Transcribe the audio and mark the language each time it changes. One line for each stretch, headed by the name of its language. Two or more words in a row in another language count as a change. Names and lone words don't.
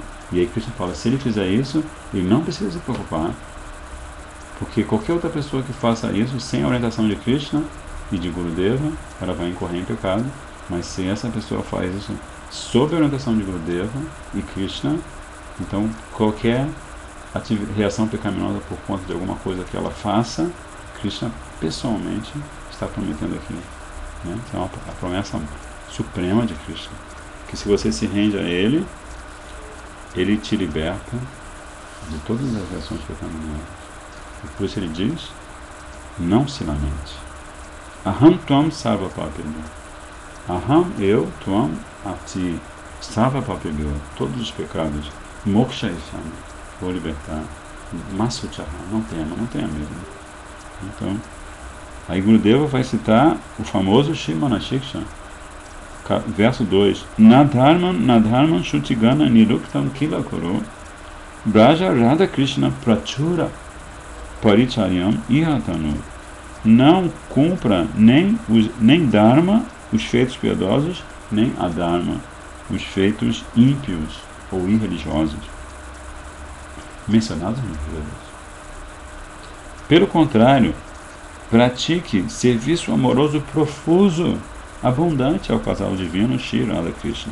Portuguese: E aí Krishna fala, se ele fizer isso, ele não precisa se preocupar, porque qualquer outra pessoa que faça isso sem a orientação de Krishna e de Gurudeva, ela vai incorrer em pecado, mas se essa pessoa faz isso sob a orientação de Gurudeva e Krishna, então qualquer reação pecaminosa por conta de alguma coisa que ela faça, Krishna pessoalmente está prometendo aqui, né? Então é a promessa suprema de Krishna, que se você se rende a ele, ele te liberta de todas as reações pecaminosas. E por isso ele diz, não se lamente.
Sanskrit: अहं त्वां सर्व पापेभ्यो. Aham,
Portuguese: eu, tuam, a ti,
Sanskrit: सर्व पापेभ्यो,
Portuguese: todos os pecados,
Sanskrit: मोक्ष इशामि,
Portuguese: vou libertar. Masuchaha, não tenha medo. Então, aí Gurudeva vai citar o famoso Shrimana-shiksha, verso 2.
Sanskrit: न धर्मं श्रुतिगण निरुक्तं किल कुरु व्रज राधा कृष्ण प्रचुर परिचर्याम् इहतनु.
Portuguese: Não cumpra nem Dharma, os feitos piedosos, nem Adharma, os feitos ímpios ou irreligiosos, mencionados nos Vedas. Pelo contrário, pratique serviço amoroso profuso, abundante ao casal divino Shri Radha Krishna.